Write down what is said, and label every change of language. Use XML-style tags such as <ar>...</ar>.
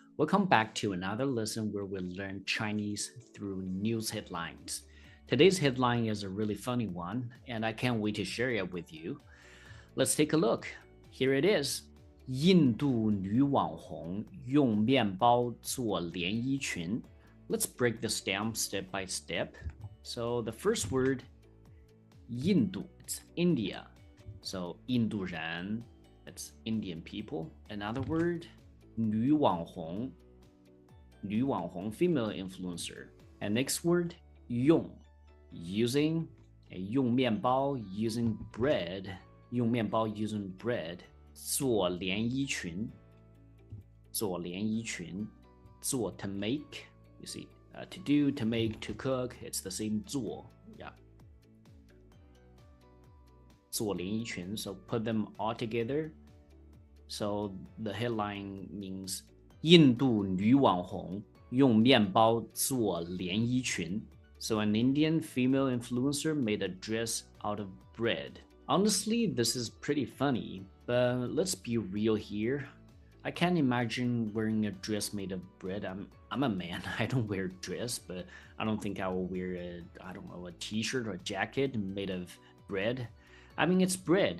<en>Welcome back to another lesson where we'll learn Chinese through news headlines. Today's headline is a really funny one, and I can't wait to share it with you. Let's take a look. Here it is.</en> <zh>印度女网红用面包做连衣裙.</zh> <en>Let's break this down step by step. So the first word, 印度, it's India. So 印度人, that's Indian people. Another word, 女网红, female influencer. And next word, 用, using, 用面包 using bread, 用面包 using bread, 做连衣裙, 做连衣裙, 做 to make, you see, to do, to make, to cook, it's the same 做, yeah. 做连衣裙, so put them all together. So the headline means</en> <zh>印度女网红用面包做连衣裙.</zh> <en>So an Indian female influencer made a dress out of bread. Honestly, this is pretty funny, but let's be real here. I can't imagine wearing a dress made of bread. I'm a man. I don't wear a dress, but I don't think I will wear a t-shirt or a jacket made of bread. I mean, it's bread.</en>